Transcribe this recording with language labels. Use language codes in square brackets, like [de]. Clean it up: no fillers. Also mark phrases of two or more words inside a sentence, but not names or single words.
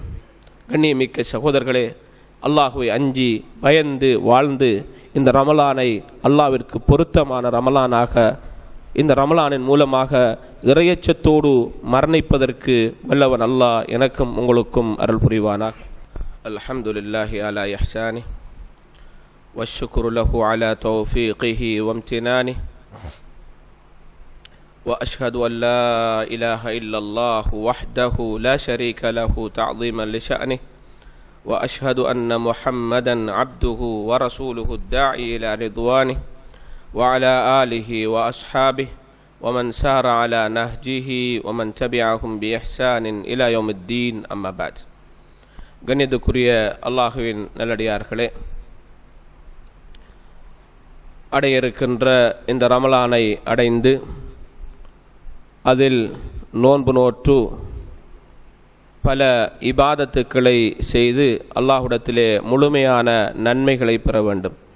[ta] கண்ணியமிக்க சகோதரர்களே, அல்லாஹுவை அஞ்சி பயந்து வாழ்ந்து இந்த ரமலானை அல்லாஹ்விற்கு பொருத்தமான ரமலானாக, இந்த ரமலானின் மூலமாக இறையச்சத்தோடு மரணிப்பதற்கு வல்லவன் அல்லாஹ் எனக்கும் உங்களுக்கும் அருள் புரிவானாக. [ar] الحمد لله على إحسانه والشكر له على توفيقه وامتنانه وأشهد أن لا إله إلا الله وحده لا شريك له تعظيما لشأنه وأشهد أن محمدا عبده ورسوله الداعي إلى رضوانه وعلى آله وأصحابه ومن سار على نهجه ومن تبعهم بإحسان إلى يوم الدين أما بعد. [ta] கண்ணியத்துக்குரிய அல்லாஹுவின் நல்லடியார்களே, அடைய இருக்கின்ற இந்த ரமலானை அடைந்து அதில் நோன்பு நோற்று பல இபாதத்துக்களை செய்து அல்லாஹ்விடத்திலே முழுமையான நன்மைகளை பெற வேண்டும்.